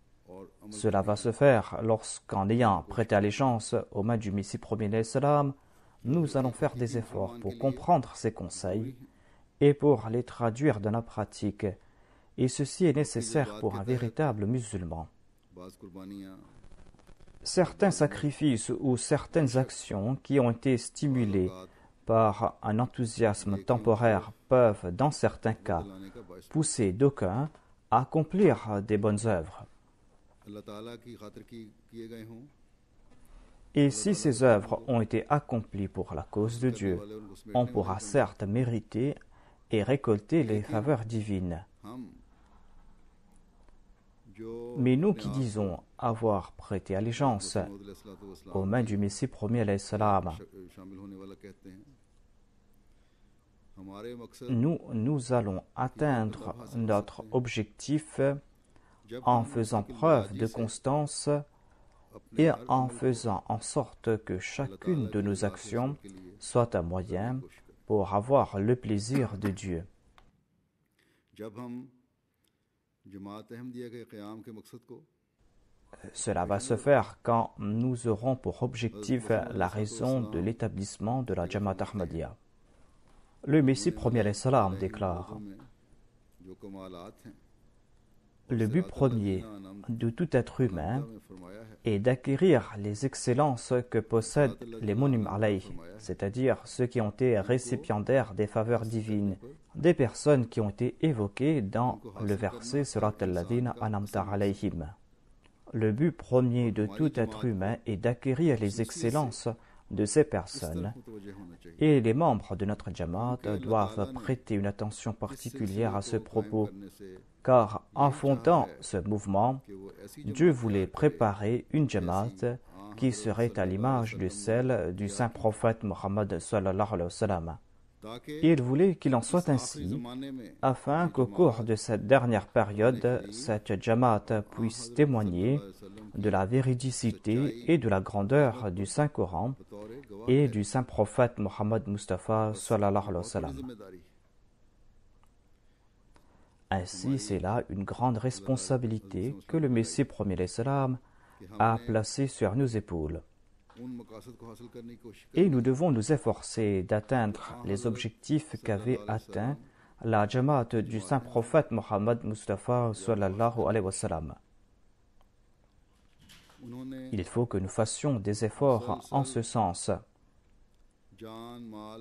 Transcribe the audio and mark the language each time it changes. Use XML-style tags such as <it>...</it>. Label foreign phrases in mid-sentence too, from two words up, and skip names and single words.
<fr>Cela va se faire lorsqu'en ayant prêté allégeance aux mains du Messie premier l'Islam, nous allons faire des efforts pour comprendre ces conseils et pour les traduire dans la pratique. Et ceci est nécessaire pour un véritable musulman.</fr> <ur>بعض قربانیاں</ur> <fr>Certains sacrifices ou certaines actions qui ont été stimulées par un enthousiasme temporaire peuvent, dans certains cas,</fr> <ur>لانے کا باعث</ur> <fr>pousser d'aucuns à accomplir des bonnes œuvres.</fr> <ur>اللہ تعالیٰ کی خاطر کیے گئے ہوں</ur> <fr>Et si ces œuvres ont été accomplies pour la cause de Dieu,</fr> <ur>والے ان کو سمیٹنے</ur> <fr>on pourra certes mériter et récolter les faveurs divines.</fr> <ur>ہم جو</ur> <fr>Mais nous qui disons avoir prêté allégeance aux mains du Messie premier</fr> <ar>alayhi salam,</ar> <ur>شامل ہونے والا کہتے ہیں ہمارے مقصد</ur> <fr>nous allons atteindre notre objectif</fr> <ur>जब</ur> <fr>en</fr> <ur>हम</ur> <fr>faisant</fr> <ur>उसकी</ur> <fr>preuve</fr> <ur>मर्जी</ur> <fr>de</fr> <ur>से</ur> <fr>constance</fr> <ur>अपने</ur> <fr>et</fr> <ur>हर</ur> <fr>en</fr> <ur>عمل کو</ur> <fr>faisant en sorte que chacune de nos actions</fr> <ur>کے لیے</ur> <fr>soit un moyen</fr> <ur>کوشش کریں.</ur> <fr>pour avoir le plaisir de Dieu.</fr> <ur>جب ہم جماعت احمدیہ کے قیام کے مقصد کو</ur> <fr>Cela va se faire quand nous aurons pour objectif la raison de l'établissement de la Jamaat Ahmadiyya. Le Messie premier</fr> <ar>alayhi salam</ar> <fr>déclare:</fr> <ur>میں جو کمالات ہیں</ur> <fr>le but premier de tout être humain</fr> <ur>میں فرمایا ہے</ur> <fr>est d'acquérir les excellences que possèdent les</fr> <ar>munim alayh,</ar> <fr>c'est-à-dire ceux qui ont été récipiendaires des faveurs divines, des personnes qui ont été évoquées dans le verset</fr> <ar>Surat al-Ladina anamta alayhim.</ar> <fr>Le but premier de tout être humain est d'acquérir les excellences de ces personnes,</fr> <ur>متوجہ ہونا چاہیے</ur> <fr>et les membres de notre Jamaat doivent prêter une attention particulière à ce propos,</fr> <ur>کرنے سے</ur> <fr>car en fondant ce mouvement,</fr> <ur>کہ وہ ایسی</ur> <fr>Dieu voulait préparer une Jamaat qui serait à l'image de celle du saint prophète Mohammed</fr> <ar>sallallahu alayhi wa sallam.</ar> <ur>ताकि</ur> <fr>Il voulait qu'il en soit</fr> <ur>आखिरी</ur> <fr>ainsi,</fr> <ur>زمانے میں</ur> <fr>afin qu'au cours de cette dernière période, cette Jamaat puisse témoigner de la véridicité et de la grandeur du Saint-Coran</fr> <ur>بطور گواہ</ur> <fr>et du saint prophète Mohammed Mustafa</fr> <ar>sallallahu alayhi wa sallam.</ar> <ur>जिम्मेदारी</ur> <fr>Ainsi, c'est là une grande responsabilité que le Messie premier</fr> <ar>alayhi salam</ar> <fr>a placée sur nos épaules.</fr> <ur>ان مقاصد کو حاصل کرنے کی کوشش</ur> <fr>Et nous devons nous efforcer d'atteindre les objectifs qu'avait atteint la Jamaat du saint prophète Mohammed Mustafa</fr> <ar>sallallahu alayhi wa sallam.</ar> <ur>उन्होंने</ur> <fr>Il faut que nous fassions des efforts en ce sens.</fr> <ur>جان مال</ur>